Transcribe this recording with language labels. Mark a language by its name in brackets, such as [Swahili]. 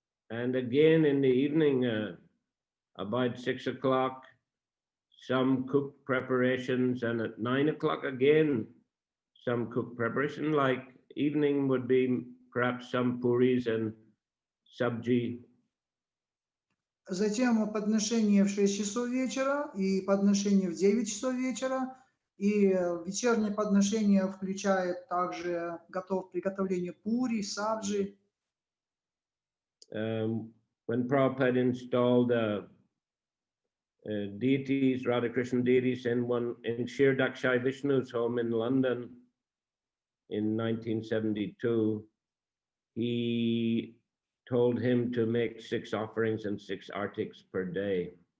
[English] And again in the evening, about 6 o'clock, some cooked preparations, and at 9 o'clock again, some cooked preparation. Like evening would be perhaps some puris and sabji. [Russian] Затем подношение в 6 часов вечера и подношение в 9 часов вечера. И вечернее подношение включает также приготовление пури, сабджи. [English] When Prabhupada installed deities, Radha Krishna deities, in Shri Vishnu's home in London in 1972, he told him to make 6 offerings and 6 artics per day.